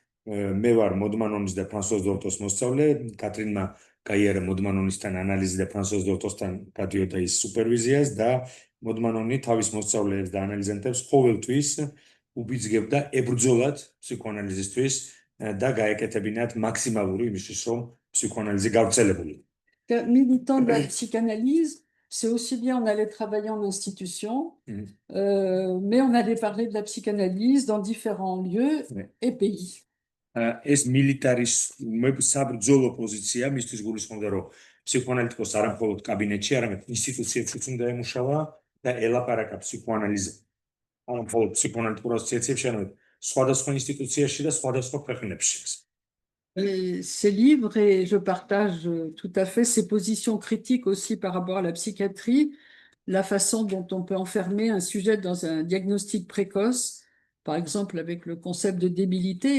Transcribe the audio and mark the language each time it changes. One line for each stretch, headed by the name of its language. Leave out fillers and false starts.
Georgian: მე ვარ მოდმანონის და ფრანსუაზ დოლტოს მოსწავლე, კატრინმა გაიარა მოდმანონისთან ანალიზი და ფრანსუაზ დოლტოსთან გადიოდა ის სუპერვიზიას და მოდმანონი თავის მოსწავლეებს და ანალიზენტებს ყოველთვის უბიძგებდა ებრძოლათ ფსიქოანალიზისთვის და გაეკეთებინათ მაქსიმალური იმისთვის, რომ ფსიქოანალიზი გავრცელებული.
French: Militant de la psychanalyse, c'est aussi bien on allait travailler en institution, mais on allait parler de la psychanalyse dans différents lieux et pays.
Georgian: ეს militaris საბრძოლო პოზიცია მისთვის გულისხმობდა რომ ფსიქოანალიტიკოს არა მხოლოდ კაბინეტში, არამედ ინსტიტუციებშიც უნდა ემუშავა და ელაპარაკა ფსიქოანალიზზე. არა მხოლოდ ფსიქოანალიტიკურ ასოციაციებში, არამედ სხვადასხვა ინსტიტუციაში და სხვადასხვა ქვეყნებში.
French: Ces livres, et je partage tout à fait ces positions critiques aussi par rapport à la psychiatrie, la façon dont on peut enfermer un sujet dans un diagnostic précoce, par exemple avec le concept de débilité.